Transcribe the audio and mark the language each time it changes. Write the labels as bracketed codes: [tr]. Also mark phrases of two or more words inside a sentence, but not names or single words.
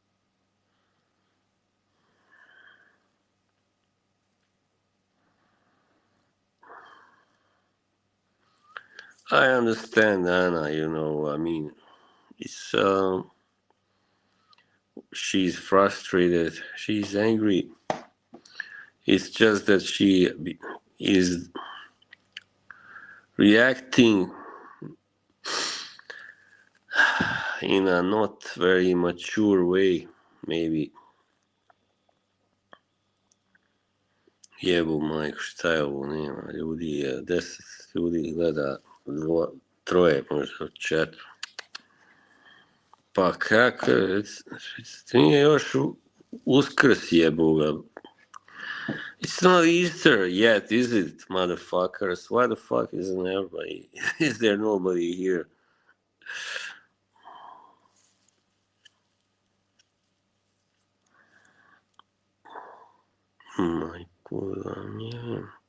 [en] I understand Anna, you know, I mean, it's, she's frustrated, she's angry. It's just that she is reacting in a not very mature way, maybe. [sr] Jebu majku, šta je ovo, nema ljudi, 10 ljudi gleda, troje, možda 4. Pa kako, nije još Uskrs jebuga. [en] It's not Easter yet, is it, motherfuckers? Why the fuck isn't everybody, is there nobody here? [sr] Majku, yeah.